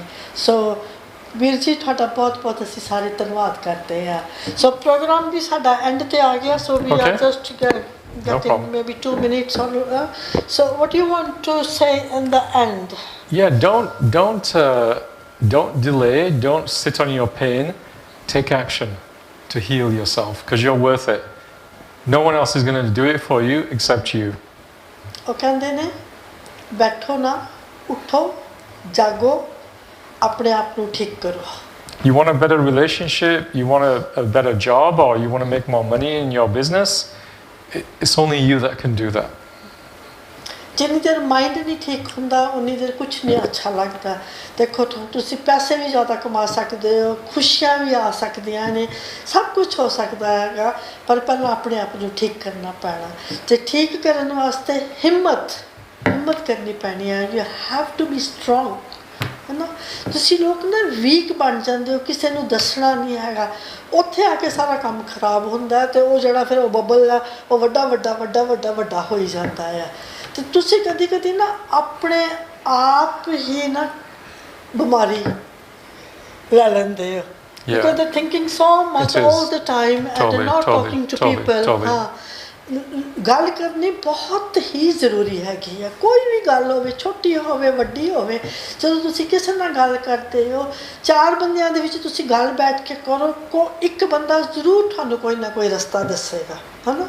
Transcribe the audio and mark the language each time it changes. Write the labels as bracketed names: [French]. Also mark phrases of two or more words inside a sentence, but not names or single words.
[Punjabi] ਸੋ ਵੀਰ ਜੀ ਤੁਹਾਡਾ ਬਹੁਤ ਬਹੁਤ ਅਸੀਂ ਸਾਰੇ ਧੰਨਵਾਦ ਕਰਦੇ ਹਾਂ। ਸੋ ਪ੍ਰੋਗਰਾਮ ਵੀ ਸਾਡਾ ਐਂਡ ਤੇ ਆ ਗਿਆ। [English] so we are just getting maybe 2 minutes or so what do you want to say in the end? Yeah, don't delay, don't sit on your pain, take action to heal yourself because you're worth it. No one else is going to do it for you except you. [Punjabi] ਉਹ ਕਹਿੰਦੇ ਨੇ ਬੈਠੋ ਨਾ ਉਠੋ ਜਾਗੋ ਆਪਣੇ ਆਪ ਨੂੰ ਠੀਕ ਕਰੋ। [English] You want a better relationship, you want a better job, or you want to make more money in your business? It's only you that can do that. [Punjabi] ਜਿੰਨੀ ਦੇਰ ਮਾਈਂਡ ਨਹੀਂ ਠੀਕ ਹੁੰਦਾ ਉਨੀ ਦੇਰ ਕੁਝ ਨਹੀਂ ਅੱਛਾ ਲੱਗਦਾ। ਦੇਖੋ ਤੁਸੀਂ ਪੈਸੇ ਵੀ ਜ਼ਿਆਦਾ ਕਮਾ ਸਕਦੇ ਹੋ, ਖੁਸ਼ੀਆਂ ਵੀ ਆ ਸਕਦੀਆਂ ਨੇ, ਸਭ ਕੁਝ ਹੋ ਸਕਦਾ ਹੈਗਾ ਪਰ ਪਹਿਲਾਂ ਆਪਣੇ ਆਪ ਨੂੰ ਠੀਕ ਕਰਨਾ ਪੈਣਾ ਤੇ ਠੀਕ ਕਰਨ ਵਾਸਤੇ ਹਿੰਮਤ ਕਰਨੀ ਪੈਣੀ ਹੈ। [English] you have to be strong [Punjabi] ਹੈ ਨਾ। ਤੁਸੀਂ ਲੋਕ ਨਾ ਵੀਕ ਬਣ ਜਾਂਦੇ ਹੋ, ਕਿਸੇ ਨੂੰ ਦੱਸਣਾ ਨਹੀਂ ਹੈਗਾ, ਉੱਥੇ ਆ ਕੇ ਸਾਰਾ ਕੰਮ ਖਰਾਬ ਹੁੰਦਾ ਤੇ ਉਹ ਜਿਹੜਾ ਫਿਰ ਉਹ ਬੱਬਲ ਆ ਉਹ ਵੱਡਾ ਹੋਈ ਜਾਂਦਾ ਆ ਤੇ ਤੁਸੀਂ ਕਦੀ ਨਾ ਆਪਣੇ ਆਪ ਹੀ ਨਾ ਬਿਮਾਰੀ ਲੈ ਲੈਂਦੇ ਹੋ [English] because they're thinking so much all the time and they're not talking to people. [Punjabi] ਹਾਂ, ਗੱਲ ਕਰਨੀ ਬਹੁਤ ਹੀ ਜ਼ਰੂਰੀ ਹੈਗੀ ਆ। ਕੋਈ ਵੀ ਗੱਲ ਹੋਵੇ, ਛੋਟੀ ਹੋਵੇ ਵੱਡੀ ਹੋਵੇ, ਜਦੋਂ ਤੁਸੀਂ ਕਿਸੇ ਨਾਲ ਗੱਲ ਕਰਦੇ ਹੋ 4 ਬੰਦਿਆਂ ਦੇ ਵਿੱਚ ਤੁਸੀਂ ਗੱਲ ਬੈਠ ਕੇ ਕਰੋ, ਇੱਕ ਬੰਦਾ ਜ਼ਰੂਰ ਤੁਹਾਨੂੰ ਕੋਈ ਨਾ ਕੋਈ ਰਸਤਾ ਦੱਸੇਗਾ ਹੈ ਨਾ।